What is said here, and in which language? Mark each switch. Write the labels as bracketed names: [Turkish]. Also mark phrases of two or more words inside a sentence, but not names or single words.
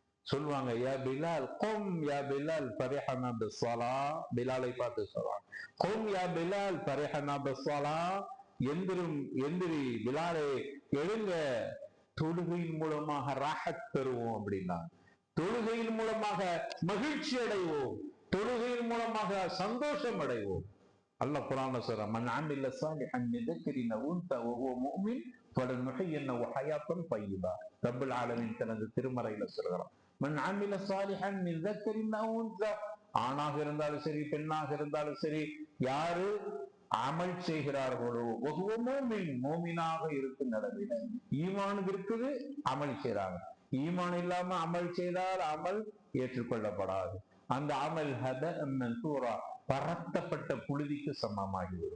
[Tamil] சொல்லுவாங்க, [Arabic] يا بلال قم يا بلال أرحنا بالصلاة, [Tamil] பிலாலை பார்த்து சொல்றாங்க, [Arabic] قم يا بلال أرحنا بالصلاة, [Tamil] எந்திரும் எந்திரி பிலாலே, எழுங்க, தொழுகையின் மூலமாக ராஹத் பெறுவோம் அப்படின்னா, தொழுகையின் மூலமாக மகிழ்ச்சி அடைவோம், தொழுகையின் மூலமாக சந்தோஷம் அடைவோம். அல்லாஹ் குர்ஆன்ல சொல்றான், [Arabic] من عمل صالحا من ذكرٍ أو أنثى وهو مؤمن فلنحيينه حياة طيبة. رب العالمين [Tamil] தனது திருமறையில சொல்றான், [Arabic] من عمل صالحا من ذكرٍ أو أنثى, [Tamil] ஆணாக இருந்தாலும் சரி பெண்ணாக இருந்தாலும் சரி, யாரு அமல் செய்கிறார்களோ, [Arabic] وهو مؤمن, [Tamil] மோமினாக இருக்கும் நிலைமையில, ஈமான் இருக்குது, அமல் செய்றாங்க. ஈமான் இல்லாம அமல் செய்தால் அமல் ஏற்றுக்கொள்ளப்படாது. அந்த அமல் பரத்தப்பட்ட புழுதிக்கு சமமாகிவிடும்.